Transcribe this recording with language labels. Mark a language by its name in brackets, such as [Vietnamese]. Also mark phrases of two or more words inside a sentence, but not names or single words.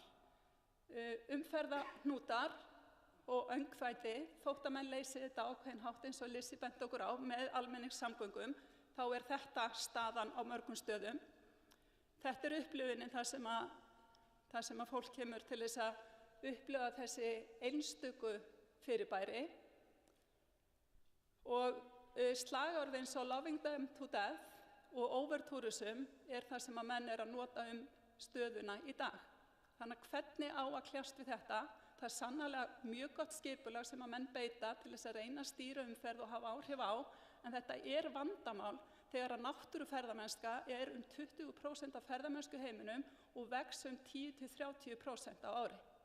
[Icelandic] Umferðarhnútar og öngþvætti, þótt að menn leysi þetta ákveðin hátt eins og Lizzie benti okkur á með almenningssamgöngum, þá þetta staðan á mörgum stöðum. Þetta upplifunin þar sem að fólk kemur til þess að upplifa þessi einstöku fyrirbæri og slagorð eins og [English] loving them to death [Icelandic] og overtourism það sem að menn að nota stöðuna í dag. Þannig að hvernig á að kljást við þetta? Það sannarlega mjög gott skipulag sem að menn beita til þess að reyna að stýra umferð og hafa áhrif á, en þetta vandamál þegar að náttúruferðamennska 20% af ferðamennsku heiminum og vex 10–30% á ári.